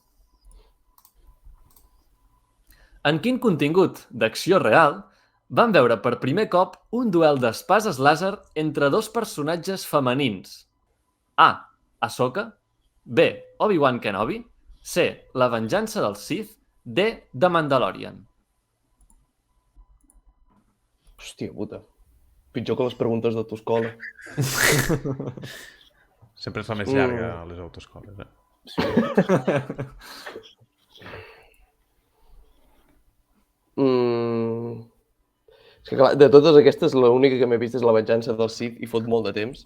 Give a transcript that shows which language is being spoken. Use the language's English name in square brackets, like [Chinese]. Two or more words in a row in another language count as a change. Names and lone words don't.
[Catalan] En quin contingut d'acció real van veure per primer cop un duel d'espases làser entre dos personatges femenins? A. Ahsoka. B. Obi-Wan Kenobi. C. La venjança del Sith. D. The Mandalorian. Hòstia puta. Pitjor que les preguntes d'autoescola. Sempre es fa més llarga a les autoescoles, És que clar, de totes aquestes, l'única que m'he vist és La venjança del Sith i fot molt de temps.